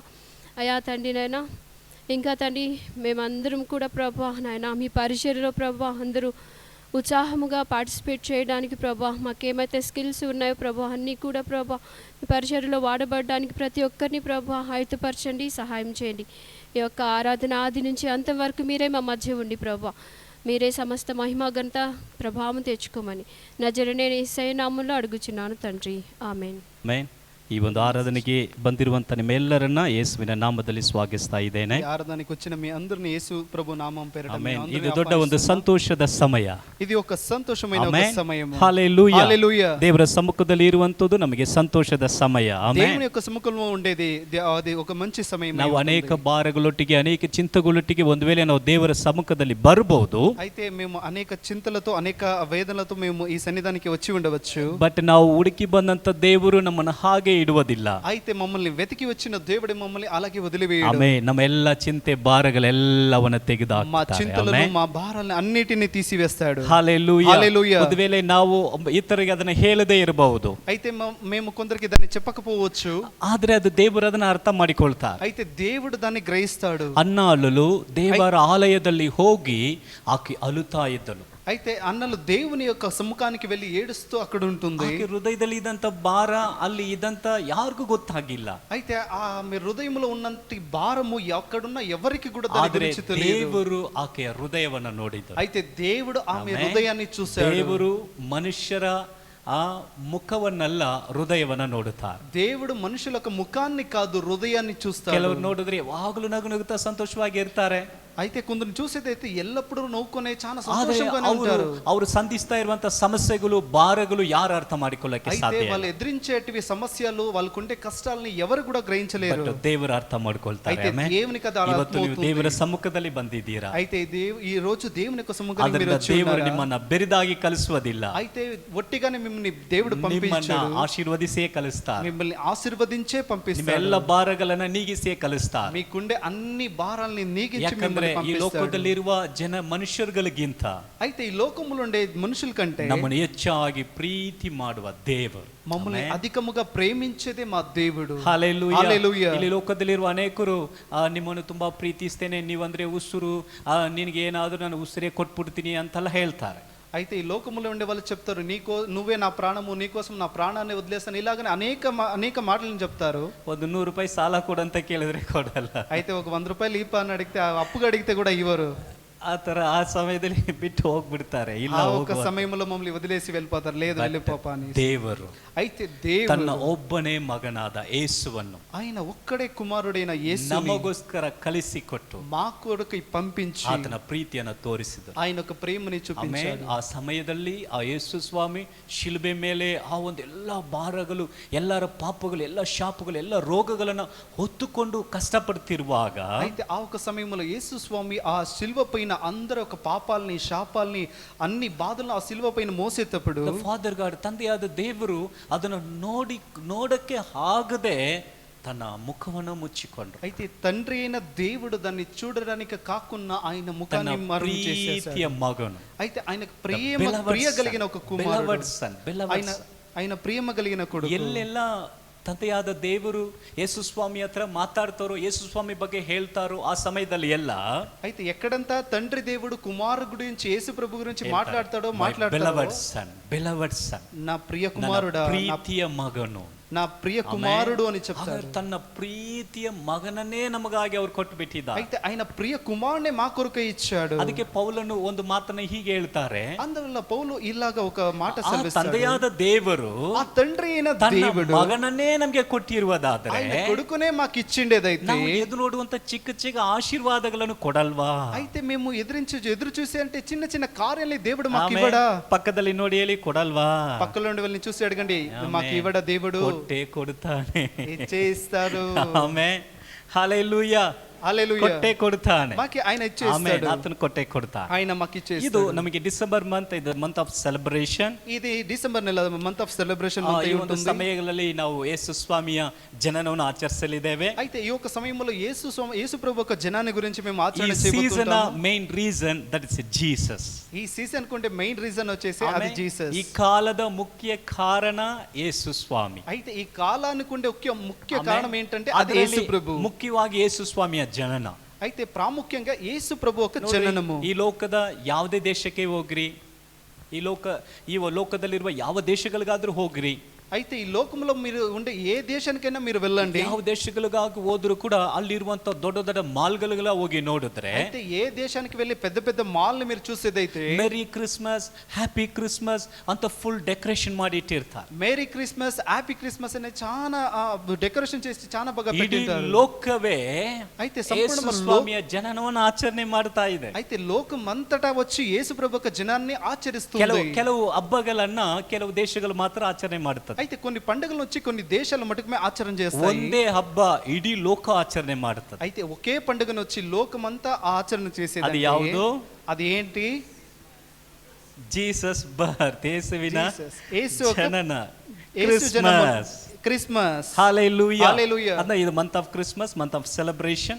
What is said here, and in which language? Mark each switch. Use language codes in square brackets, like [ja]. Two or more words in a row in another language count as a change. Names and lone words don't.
[te] అయా తండ్రి నాయన, ఇంకా తండ్రి మేమందరం కూడా ప్రభా నాయన మీ పరిచర్యలో ప్రభా అందరూ ఉత్సాహముగా పార్టిసిపేట్ చేయడానికి ప్రభా మాకేమైతే స్కిల్స్ ఉన్నాయో ప్రభా అన్నీ కూడా ప్రభా మీ పరిచర్యలో వాడబడడానికి ప్రతి ఒక్కరిని ప్రభా ఆయుధపరచండి, సహాయం చేయండి. ఈ యొక్క ఆరాధన ఆది నుంచి అంతవరకు మీరే మా మధ్య ఉండి ప్రభా మీరే సమస్త మహిమ ఘనత ప్రభావం తెచ్చుకోమని నజరేయుడైన యేసయ్య నామములో ಅಡುಗುచున్నాను తండ్రి, [kn] ಆಮೆನ್. ಆಮೆನ್. ಈ ಒಂದು ಆರಾಧನೆಗೆ ಬಂದಿರುವಂತ ನಿಮ್ಮೆಲ್ಲರನ್ನ ಯೇಸುವಿನ ನಾಮದಲ್ಲಿ ಸ್ವಾಗತಿಸ್ತಾ ಇದ್ದೇನೆ. [te] ಆರಾಧನೆಗೆ వచ్చిన మీ అందరిని యేసు ప్రభు నామం పేరిట [kn] ಆಮೆನ್. ಇದು ದೊಡ್ಡ ಒಂದು ಸಂತೋಷದ ಸಮಯ. [te] ఇది ఒక సంతోషమైన ఒక సమయం. హల్లెలూయా. హల్లెలూయా. [kn] ದೇವರ ಸಮ್ಮುಖದಲ್ಲಿ ಇರುವಂತದ್ದು ನಮಗೆ ಸಂತೋಷದ ಸಮಯ. ಆಮೆನ್. [te] దేవుని యొక్క సముఖంలో ఉండేది అది ఒక మంచి సమయం. [kn] ನಾವು ಅನೇಕ ಭಾರಗಳೊಟ್ಟಿಗೆ ಅನೇಕ ಚಿಂತೆಗಳೊಟ್ಟಿಗೆ ಒಂದು ವೇಳೆ ನಾವು ದೇವರ ಸಮ್ಮುಖದಲ್ಲಿ ಬರಬಹುದು. [te] అయితే మేము అనేక చింతలతో అనేక వేదనలతో మేము ఈ సన్నిధానానికి వచ్చి ఉండవచ్చు. [kn] ಬಟ್ ನಾವು ಹುಡುಕಿ ಬಂದಂತ ದೇವರು ನಮ್ಮನ್ನು ಹಾಗೆ ಇಡುವುದಿಲ್ಲ. [te] అయితే మమ్మల్ని వెతికి వచ్చిన దేవుడు మమ్మల్ని అలాగే వదిలివేయడు. [kn] ಆಮೆನ್. ನಮ್ಮ ಎಲ್ಲ ಚಿಂತೆ ಭಾರಗಳೆಲ್ಲವನ್ನ ತೆಗೆದುಹಾಕ್ತಾನೆ. [te] మా చింతలను మా భారాలను అన్నిటిని తీసివేస్తాడు. హల్లెలూయా. హల్లెలూయా. [kn] ಒಂದು ವೇಳೆ ನಾವು ಇತರರಿಗೆ ಅದನ್ನ ಹೇಳದೇ ಇರಬಹುದು. [te] అయితే మేము కొందరికి దాన్ని చెప్పకపోవచ్చు. [kn] ಆದ್ರೆ ಅದು ದೇವರು ಅದನ್ನ ಅರ್ಥ ಮಾಡಿಕೊಳ್ತಾರೆ. [te] అయితే దేవుడు దాన్ని గ్రహిస్తాడు. [kn] ಅನ್ನಾಳು ದೇವರ ಆಲಯದಲ್ಲಿ ಹೋಗಿ ಆಕೆ ಅಳುತ್ತಾ ಇದ್ದಳು. [te] అయితే అన్నలు దేవుని యొక్క సముఖానికి వెళ్ళి ఏడుస్తూ అక్కడ ఉంటుంది. [kn] ಆಕೆ ಹೃದಯದಲ್ಲಿ ಇದ್ದಂತ ಭಾರ ಅಲ್ಲಿ ಇದ್ದಂತ ಯಾರಿಗೂ ಗೊತ್ತಾಗಿಲ್ಲ. [te] అయితే మీ హృదయంలో ఉన్నంత భారము ఎక్కడున్నా ఎవరికి కూడా దాని గురించి తెలియదు. [kn] ದೇವರು ಆಕೆಯ ಹೃದಯವನ್ನು ನೋಡಿದರು. [te] అయితే దేవుడు ఆమె హృదయాన్ని చూశాడు. [kn] ದೇವರು ಮನುಷ್ಯರ ಆ ಮುಖವನ್ನಲ್ಲ ಹೃದಯವನ್ನ ನೋಡುತ್ತಾರೆ. [te] దేవుడు మనుషుల యొక్క ముఖాన్ని కాదు హృదయాన్ని చూస్తాడు. [kn] ಕೆಲವರು ನೋಡಿದ್ರೆ ಯಾವಾಗಲೂ ನಗು ನಗುತ್ತಾ ಸಂತೋಷವಾಗಿ ಇರ್ತಾರೆ. [te] అయితే కొందరు చూసేదైతే ఎల్లప్పుడూ నవ్వుకునే చాలా సంతోషంగానే ఉంటారు. [kn] ಅವರು ಸಂಧಿಸ್ತಾ ಇರುವಂತ ಸಮಸ್ಯೆಗಳು ಭಾರಗಳು ಯಾರು ಅರ್ಥ ಮಾಡಿಕೊಳ್ಳಕ್ಕೆ ಸಾಧ್ಯ ಇಲ್ಲ. [te] వాళ్ళు ఎదిరించేటివి సమస్యలు వాళ్ళకుండే కష్టాలని ఎవరు కూడా గ్రహించలేరు. [kn] ದೇವರು ಅರ್ಥ ಮಾಡ್ಕೊಳ್ತಾರೆ. [te] అయితే దేవునికి అది [kn] ಇವತ್ತು ನೀವು ದೇವರ ಸಮ್ಮುಖದಲ್ಲಿ ಬಂದಿದ್ದೀರಾ. [te] అయితే ఈ రోజు దేవుని యొక్క సముఖానికి మీరు వచ్చి [kn] ದೇವರು ನಿಮ್ಮನ್ನ ಬೆರಿದಾಗಿ ಕಲಿಸುವುದಿಲ್ಲ. [te] అయితే ఒట్టిగానే మిమ్మల్ని దేవుడు పంపించాడు. [kn] ಆಶೀರ್ವದಿಸೇ ಕಲಿಸ್ತಾರೆ. [te] మిమ్మల్ని ఆశీర్వదించే పంపిస్తాడు. [kn] ನಿಮ್ಮ ಎಲ್ಲ ಭಾರಗಳನ್ನ ನೀಗಿಸೇ ಕಲಿಸ್ತಾರೆ. [te] మీకుండే అన్ని భారాలని నీగించి మిమ్మల్ని [kn] ಈ ಲೋಕದಲ್ಲಿರುವ ಮನುಷ್ಯರುಗಳಿಗಿಂತ [te] అయితే ಈ ಲೋಕములో ఉండే మనుషుల కంటే [kn] ನಮ್ಮನ್ನು ಹೆಚ್ಚಾಗಿ ಪ್ರೀತಿ ಮಾಡುವ ದೇವರು, [te] మమ్మల్ని అధికముగా ప్రేమించేదే మా దేవుడు. [kn] ಹಲ್ಲೆಲೂಯಾ. [te] హల్లెలూయా. [kn] ಇಲ್ಲಿ ಲೋಕದಲ್ಲಿರುವ ಅನೇಕರು ನಿಮ್ಮನ್ನು ತುಂಬಾ ಪ್ರೀತಿಸ್ತೇನೆ, ನೀವಂದ್ರೆ ಉಸುರು, ನಿನಗೆ ಏನಾದ್ರೂ ನಾನು ಉಸಿರೇ ಕೊಟ್ಬಿಡ್ತೀನಿ ಅಂತೆಲ್ಲ ಹೇಳ್ತಾರೆ. [te] అయితే ఈ లోకములో ఉండే వాళ్ళు చెప్తారు, నువ్వే నా ప్రాణము, నీకోసం నా ప్రాణాన్ని వదిలేస్తాను, ఇలాగనే అనేక మాటలను చెప్తారు. [kn] ಒಂದು 100 ರೂಪಾಯಿ ಸಾಲ ಕೊಡಂತ ಕೇಳಿದ್ರೆ ಕೊಡಲ್ಲ. [te] అయితే ఒక 100 రూపాయలు ఈ అని అడిగితే అప్పుగా అడిగితే కూడా ఇవ్వరు. [kn] ಆ ತರ ಆ ಸಮಯದಲ್ಲಿ ಬಿಟ್ಟು ಹೋಗ್ಬಿಡ್ತಾರೆ. ಇಲ್ಲ, [te] ఒక సమయంలో మమ్మల్ని వదిలేసి వెళ్ళిపోతారు. లేదు వెళ్ళిపోపా అని. [kn] ದೇವರು [te] అయితే దేవుడు [kn] ತನ್ನ ಒಬ್ಬನೇ ಮಗನಾದ ಯೇಸುವನ್ನು [te] ఆయన ఒక్కడే కుమారుడైన యేసుని [kn] ನಮಗೋಸ್ಕರ ಕಲಿಸಿಕೊಟ್ಟು [te] మా కొరకు పంపించి [kn] ಆತನ ಪ್ರೀತಿಯನ್ನು ತೋರಿಸಿದರು. [te] ఆయన ఒక ప్రేమని చూపించాడు. [kn] ಆ ಸಮಯದಲ್ಲಿ ಆ ಯೇಸು ಸ್ವಾಮಿ ಶಿಲುಬೆ ಮೇಲೆ ಆ ಒಂದು ಎಲ್ಲ ಭಾರಗಳು, ಎಲ್ಲರ ಪಾಪಗಳು, ಎಲ್ಲ ಶಾಪಗಳು, ಎಲ್ಲ ರೋಗಗಳನ್ನು ಹೊತ್ತುಕೊಂಡು ಕಷ್ಟಪಡ್ತಿರುವಾಗ, [te] అయితే ఆ ఒక సమయంలో యేసు స్వామి ఆ శిలువ పైన అందరూ ఒక పాపాలని, శాపాలని, అన్ని బాధలను ఆ శిలువ పైన మోసేటప్పుడు [en] Father God, [kn] ತಂದೆಯಾದ ದೇವರು ಅದನ್ನು ನೋಡಕ್ಕೆ ಆಗದೆ [te] తన ముఖమును ముచ్చికొండ్రు. అయితే తండ్రి అయిన దేవుడు దాన్ని చూడడానికి కాకుండా ఆయన ముఖాన్ని మరుగు చేసేసాడు. మగను, అయితే ఆయనకు ప్రియ కలిగిన ఒక కుమారుడు, ఆయన ప్రేమ కలిగిన కొడుకు. [kn] ಎಲ್ಲೆಲ್ಲ ತಂದೆಯಾದ ದೇವರು ಯೇಸು ಸ್ವಾಮಿ ಹತ್ರ ಮಾತಾಡ್ತಾರೋ, ಯೇಸು స్వామి ಬಗ್ಗೆ ಹೇಳ್ತಾರೋ ఆ సమయದಲ್ಲಿ ಎಲ್ಲ [te] అయితే ఎక్కడంతా తండ్రి దేవుడు కుమారుడు గురించి యేసు ప్రభు గురించి మాట్లాడతాడో [en] beloved son, [te] నా ప్రియ కుమారుడా, [kn] ಪ್ರೀತಿಯ ಮಗನು, [te] నా ప్రియ కుమారుడు అని చెప్తారు. [kn] ತನ್ನ ಪ್ರೀತಿಯ ಮಗನನ್ನೇ ನಮಗಾಗಿ ಅವರು ಕೊಟ್ಟು ಬಿಟ್ಟಿದ್ದಾರೆ. [te] అయితే ఆయన ప్రియ కుమారునే మా కొరకు ఇచ్చాడు. [kn] ಅದಕ್ಕೆ ಪೌಲನು ಒಂದು ಮಾತನ್ನ ಹೀಗೆ ಹೇಳ್ತಾರೆ, [te] అందువల్ల పౌలు ఇలాగ ఒక మాట సెలవిస్తాడు. [kn] ತಂದೆಯಾದ ದೇವರು [te] ఆ తండ్రి అయిన దేవుడు [kn] ಮಗನನ್ನೇ ನಮಗೆ ಕೊಟ್ಟಿರುವುದಾದರೆ [te] ఆయన కొడుకునే మాకు ఇచ్చిండేదైతే [kn] ನಾವು ಎದುರು ನೋಡುವಂತ ಚಿಕ್ಕ ಚಿಕ್ಕ ಆಶೀರ್ವಾದಗಳನ್ನು ಕೊಡಲ್ವಾ? [te] అయితే మేము ఎదురు చూసి అంటే చిన్న చిన్న కార్యాలని దేవుడు మాకు ఇవ్వడా? [kn] పక్కದಲ್ಲಿ ನೋಡಿ ಹೇಳಿ ಕೊಡಲ್ವಾ? [te] పక్కలో ఉండి వెళ్ళి చూసి అడగండి, మాకు ఇవ్వడా దేవుడు? [kn] ಕೊಟ್ಟೆ ಕೊಡ್ತಾನೆ, [te] ఇచ్చేస్తాడు. ఆమేన్, హల్లెలూయా, హల్లెలూయా. [kn] ಕೊಟ್ಟೆ ಕೊಡ್ತಾನೆ, [te] మాకి ఆయన ఇచ్చేస్తాడు. [kn] ಆತನು ಕೊಟ್ಟೆ ಕೊಡ್ತಾನೆ. [te] ఆయన మాకు ఇచ్చేస్తాడు. [kn] ಇದು ನಮಗೆ [en] December month, [kn] ಇದು [en] month of celebration. [te] ఇది డిసెంబర్ నెల [en] month of celebration [kn] ಈ ಒಂದು ಸಮಯಗಳಲ್ಲಿ ನಾವು ಯೇಸು ಸ್ವಾಮಿಯ ಜನನವನ್ನು ಆಚರಿಸಲಿದ್ದೇವೆ. [te] అయితే ఈ యొక్క సమయంలో యేసు ప్రభు యొక్క జనాన్ని గురించి మేము ఈ ఆచరణ సీజన్ చేయబోతున్నాము. [en] main reason that is Jesus. [te] ఈ సీజన్ కుంటే [en] main reason [te] వచ్చేసి అది జీసస్. [kn] ఈ కాಲದ ಮುಖ್ಯ ಕಾರಣ ಯೇಸು ಸ್ವಾಮಿ. [te] అయితే ఈ కాలానికి ఉండే ముఖ్య కారణం ఏంటంటే అది యేసు ప్రభు. [kn] ಮುಖ್ಯವಾಗಿ ಯೇಸು ಸ್ವಾಮಿಯ ಜನನ. [te] అయితే ప్రాముఖ్యంగా యేసు ప్రభు యొక్క జననము. [kn] ಈ ಲೋಕದ ಯಾವುದೇ ದೇಶಕ್ಕೆ ಹೋಗ್ರಿ, ಈ ಲೋಕದಲ್ಲಿರುವ ಯಾವ ದೇಶಗಳಿಗಾದ್ರೂ ಹೋಗ್ರಿ, [te] అయితే ఈ లోకంలో మీరు ఉండే ఏ దేశానికైనా మీరు వెళ్ళండి, [kn] ಯಾವ ದೇಶಗಳಿಗಾಗಿ ಹೋದ್ರು ಕೂಡ ಅಲ್ಲಿರುವಂತ ದೊಡ್ಡ ದೊಡ್ಡ ಮಾಲ್ಗಳಿಗೆಲ್ಲ ಹೋಗಿ ನೋಡಿದ್ರೆ, [te] అయితే ఏ దేశానికి వెళ్ళి పెద్ద పెద్ద మాల్ ని మీరు చూసేదైతే [en] Merry Christmas, Happy Christmas [kn] ಅಂತ [en] full decoration [kn] ಮಾಡಿ ಇಟ್ಟಿರ್ತಾರೆ. [en] Merry Christmas, Happy Christmas [te] అనే చాలా డెకరేషన్ చేసి చాలా బాగా [kn] ಇಡೀ [te] పెట్టింటారు. [kn] ಲೋಕವೇ [te] అయితే [kn] ಯೇಸು ಸ್ವಾಮಿಯ ಜನನವನ್ನು ಆಚರಣೆ ಮಾಡ್ತಾ ಇದೆ. [te] అయితే లోకం అంతటా వచ్చి యేసు ప్రభు యొక్క జనాన్ని ఆచరిస్తుంది. [kn] ಕೆಲವು ಹಬ್ಬಗಳನ್ನ ಕೆಲವು ದೇಶಗಳು ಮಾತ್ರ ಆಚರಣೆ ಮಾಡುತ್ತದೆ. [te] అయితే కొన్ని పండుగలు వచ్చి కొన్ని దేశాల మటుకు ఆచరణ చేస్తాయి. [kn] ಒಂದೇ ಹಬ್ಬ ಇಡೀ ಲೋಕ ಆಚರಣೆ ಮಾಡುತ್ತದೆ. [te] అయితే ఒకే పండుగను వచ్చి లోకమంతా ఆచరణ చేసేది. [kn] అది ಯಾವುದು? [te] అది ఏంటి? [en] Jesus birth, [kn] యేసువిನ ಜನನ, [te] క్రిస్మస్. హల్లెలూయా, హల్లెలూయా. [kn] ಅಂದ್ರೆ ಇದು [en] month of Christmas, month of celebration.